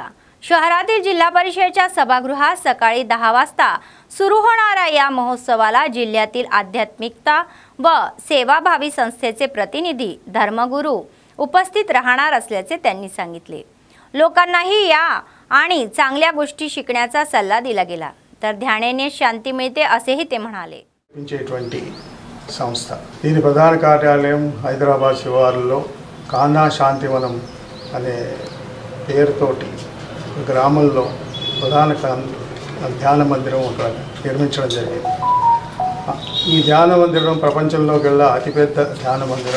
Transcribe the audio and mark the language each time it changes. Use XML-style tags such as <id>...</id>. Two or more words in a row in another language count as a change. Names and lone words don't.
<mr>शहरातील जिल्हा परिषदेच्या सभागृहात सकाळी 10 वाजता सुरू होणाऱ्या या महोत्सवाला जिल्ह्यातील आध्यात्मिकता व सेवाभावी संस्थेचे प्रतिनिधी, धर्मगुरू उपस्थित राहणार असल्याचे त्यांनी सांगितले. लोकांनाही या आणि चांगल्या गोष्टी शिकण्याचा सल्ला दिला गेला. तर ध्यानेने शांती मिळते असेही ते म्हणाले.</mr> <te>సంస్థ దీని ప్రధాన కార్యాలయం హైదరాబాద్ శివారులో కానా శాంతివనం అనే పేరుతోటి గ్రామంలో ప్రధాన ధ్యాన మందిరం ఒక నిర్మించడం జరిగింది. ఈ ధ్యాన మందిరం ప్రపంచంలోకెల్లా అతిపెద్ద ధ్యాన మందిరం.</te>